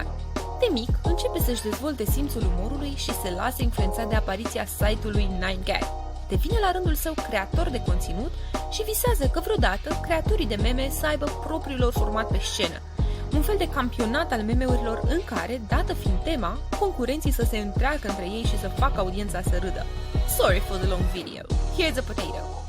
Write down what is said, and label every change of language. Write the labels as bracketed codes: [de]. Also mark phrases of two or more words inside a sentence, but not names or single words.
[ro] De mic, începe să-și dezvolte simțul umorului și se lasă influențat de apariția site-ului 9gag. Devine la rândul său creator de conținut și visează că vreodată creatorii de meme să aibă propriul lor format pe scenă. Un fel de campionat al meme-urilor în care, dată fiind tema, concurenții să se întreacă între ei și să facă audiența să râdă. [en] Sorry for the long video. Here's a potato.